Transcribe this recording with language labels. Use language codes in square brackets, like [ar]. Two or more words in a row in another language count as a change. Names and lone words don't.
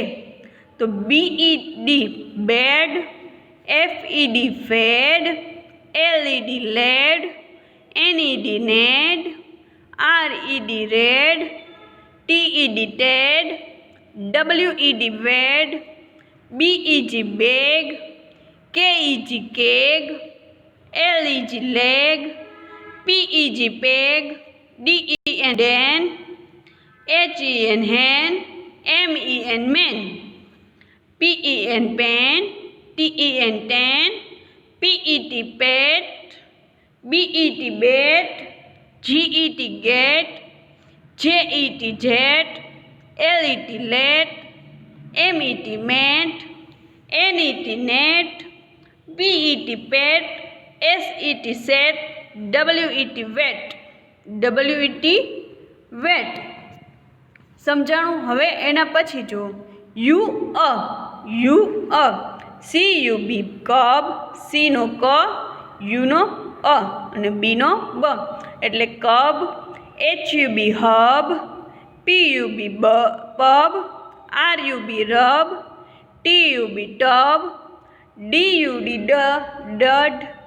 [en] તો BED બેડ, FED ફેડ, LED લેડ, NED નેડ, RED રેડ, TED ટેડ, WED વેડ, BEG બેગ, KEG કેગ, LEG લેગ, PEG પેગ, DEN ડેન, HEN hen, MEN men, PEN pen, TEN ten, PET pet, BET bet, GET get, JET jet, LET let, MET met, NET net, PET pet, SET set, WET wet, WET wet. [gu] સમજાણું? હવે એના પછી જુઓ યુ અ [en] CUB કબ, [gu] સી નો ક, યુ નો અ અને બી નો બ એટલે કબ, [en] HUB હબ, PUB પબ, RUB રબ, TUB ટબ, DUD ડડ,